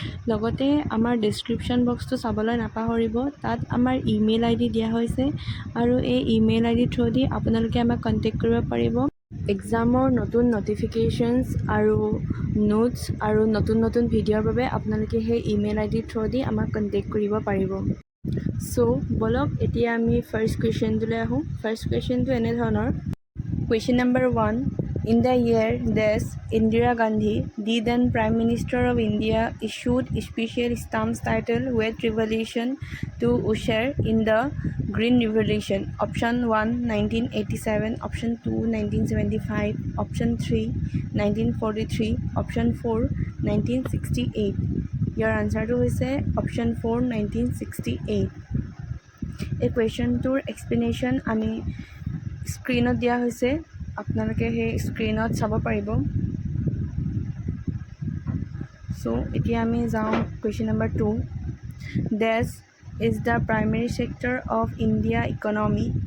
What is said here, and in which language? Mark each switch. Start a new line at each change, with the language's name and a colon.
Assamese: লগতে আমাৰ ডেছক্ৰিপশ্যন বক্সটো চাবলৈ নাপাহৰিব, তাত আমাৰ ইমেইল আই ডি দিয়া হৈছে আৰু এই ইমেইল আই ডি থ্ৰুদি আপোনালোকে আমাক কণ্টেক্ট কৰিব পাৰিব এক্সামৰ নতুন নটিফিকেশ্যনছ আৰু নোটছ আৰু নতুন ভিডিঅ'ৰ বাবে আপোনালোকে সেই ইমেইল আই ডি থ্ৰুদি আমাক কণ্টেক্ট কৰিব পাৰিব। চ' বলক এতিয়া আমি ফাৰ্ষ্ট কুৱেশ্যনটোলৈ আহোঁ। ফাৰ্ষ্ট কুৱেশ্যনটো এনেধৰণৰ।
English: Question number 1. In the year that Indira Gandhi, the then Prime Minister of India, issued special stamps titled Wet Revolution to usher in the Green Revolution. Option 1, 1987. Option 2, 1975. Option 3, 1943. Option 4, 1968. Your answer to is option 4, 1968.
Assamese: এই কুৱেশ্যনটোৰ explanation আমি স্ক্ৰীনত দিয়া হৈছে, আপোনালোকে সেই স্ক্ৰীনত চাব পাৰিব। চ' এতিয়া আমি যাওঁ question number 2.
English: This is the primary sector of India economy?